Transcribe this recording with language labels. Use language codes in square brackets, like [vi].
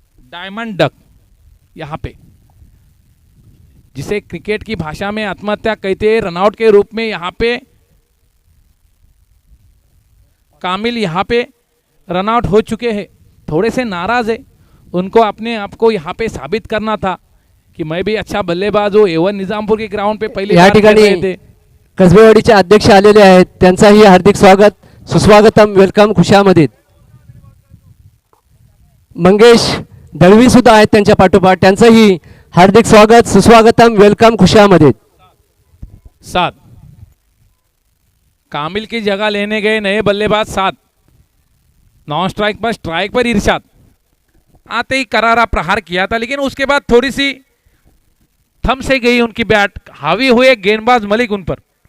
[hi] Diamond duck यहां पे, जिसे क्रिकेट की भाषा में आत्महत्या कहते हैं, रनआउट के रूप में यहां पे कामिल यहां पे रनआउट हो चुके हैं। थोड़े से नाराज है, उनको अपने आप को यहां पे साबित करना था कि मैं भी अच्छा बल्लेबाज हूं। एवन निजामपूर के ग्राउंड पे पहली [mr] या [hi] बार खेल [mr] ठिकाणी [hi] रहे थे। [mr] कसबेवाडीचे अध्यक्ष आलेले आहेत, त्यांचाही हार्दिक स्वागत, सुस्वागतम, वेलकम, खुशामदीद. मंगेश दळवी सुद्धा आहेत त्यांच्या पाठोपाठ, त्यांचंही हार्दिक स्वागत, सुस्वागतम, वेलकम, खुशामदीद. [hi] 7 कामिल की जगह लेने गए नए बल्लेबाज 7। नॉन स्ट्राइक पर इरशाद आते ही करारा प्रहार किया था, लेकिन उसके बाद थोड़ी सी थम से गई उनकी बैट, हावी हुए गेंदबाज मलिक उन पर।